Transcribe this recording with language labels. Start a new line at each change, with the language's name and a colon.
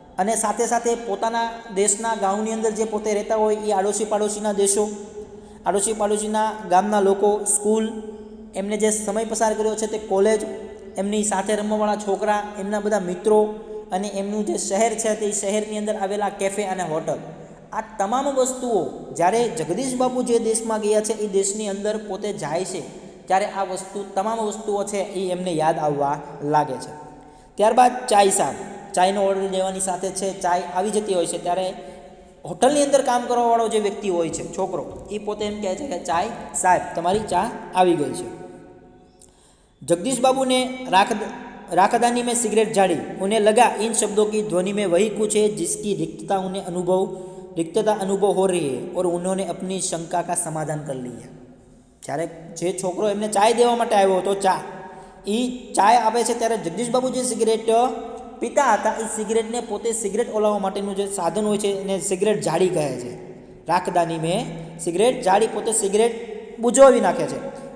Gujarati: અને સાથે સાથે પોતાના દેશના ગામની અંદર જે પોતે રહેતા હોય એ આડોશી પાડોશીના દેશો, આડોશી પાડોશીના ગામના લોકો, સ્કૂલ, એમને જે સમય પસાર કર્યો છે તે કોલેજ, એમની સાથે રમવાવાળા છોકરા, એમના બધા મિત્રો અને એમનું જે શહેર છે તે શહેરની અંદર આવેલા કેફે અને હોટલ, આ તમામ વસ્તુઓ જ્યારે જગદીશ બાપુ જે દેશમાં ગયા છે એ દેશની અંદર પોતે જાય છે ત્યારે આ વસ્તુ તમામ વસ્તુઓ છે એ એમને યાદ આવવા લાગે છે। ત્યારબાદ ચાય સાબ। ચાયનો ઓર્ડર લેવાની સાથે છે ચાય આવી જતી હોય છે, ત્યારે હોટલની અંદર કામ કરવાવાળો જે વ્યક્તિ હોય છે, છોકરો, એ પોતે એમ કહે છે કે ચાય સાહેબ તમારી ચા આવી
Hindi: गई है। जगदीश बाबू ने राखदानी में सिगरेट झाड़ी। उन्हें लगा इन शब्दों की ध्वनि में वही कुछ है जिसकी रिक्तता अनुभव हो रही है और उन्होंने अपनी शंका का समाधान कर लिया।
Gujarati: જ્યારે જે છોકરો એમને ચાય દેવા માટે આવ્યો હતો, ચાય આપે છે, ત્યારે જગદીશ બાબુ જે સિગરેટ પીતા હતા એ સિગરેટને પોતે સિગરેટ ઓલાવવા માટેનું જે સાધન હોય છે એને સિગરેટ જાળી કહે છે।
Hindi: રાખદાની મેં સિગરેટ જાળી,
Gujarati: પોતે સિગરેટ બુઝાવી નાખે છે।